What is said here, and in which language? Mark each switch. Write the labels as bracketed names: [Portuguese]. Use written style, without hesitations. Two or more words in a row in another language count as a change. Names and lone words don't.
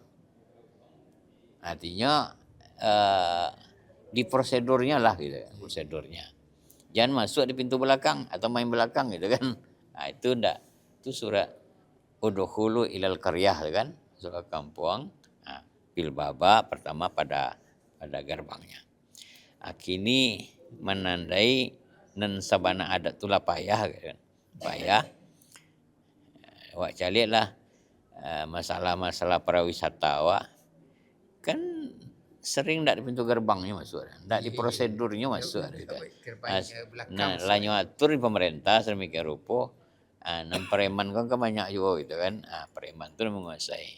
[Indonesian] Artinya di prosedurnya lah gitu, prosedurnya. Jangan masuk di pintu belakang atau main belakang gitu kan. Itu enggak. Itu surat [Arabic] udkhulu ilal qaryah [Indonesian] kan, surah kampung. [Arabic] Bil baba [Indonesian] pertama pada gerbangnya. [Minangkabau] Kini menandai nan sabana adat tulah payah kan. Payah. Wak calik lah masalah-masalah pariwisata kan sering ndak di pintu gerbangnya masuk, ndak di prosedurnya masuk. Nah, lanyo atur di pemerintah sedemikian rupa, nan preman kan banyak juga gitu kan. [Indonesian] Preman tuh menguasai.